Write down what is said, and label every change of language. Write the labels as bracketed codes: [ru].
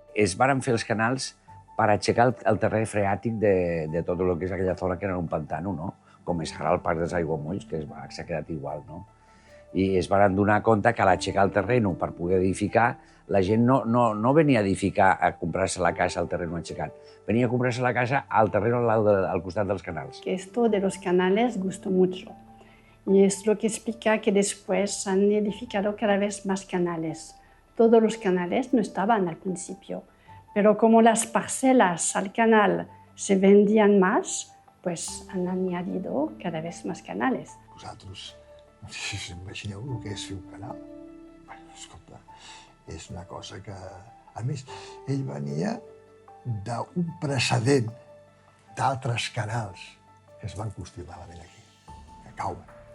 [ca] Es van fer els canals per aixecar el terreny freàtic de tot el que és aquella zona que era un pantano, no? Com és ara el Parc dels Aiguamolls, que s'ha quedat igual, no? I es van donar compte que a l'aixecar el terreny per poder edificar, la gent no venia a edificar, a comprar-se la casa al terreny aixecat, venia a comprar-se la casa al terreny al costat dels canals. [es] Esto de los canales gustó mucho y es lo que explica que después han edificado cada vez más canales. Todos los canales no estaban al principio, pero como las parcelas al canal se vendían más, pues han añadido cada vez más canales. [ca] Vosaltres, no sé si imagineu el que és fer un canal. Bueno, escolta, és una cosa que... A més, ell venia d'un precedent d'altres canals que es van construir malament aquí, que cauen.